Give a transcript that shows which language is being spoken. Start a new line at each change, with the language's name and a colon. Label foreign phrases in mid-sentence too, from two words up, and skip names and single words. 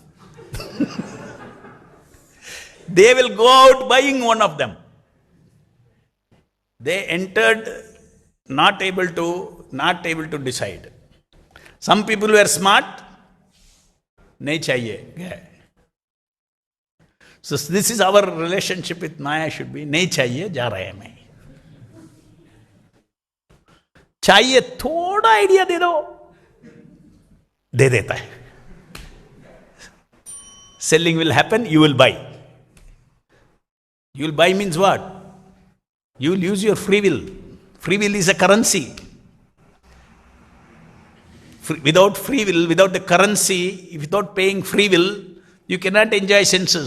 English: They will go out buying one of them. They entered not able to decide. Some people were smart.
Hindi: नहीं चाहिए.
English: So this is our relationship with Maya should be.
Hindi: नहीं चाहिए, जा रहे हैं मैं. चाहिए, थोड़ा idea दे दो. दे देता है.
English: Selling will happen, you will buy. You will buy means what? You will use your free will. Free will is a currency. Without free will, without the currency, without paying free will, you cannot enjoy senses.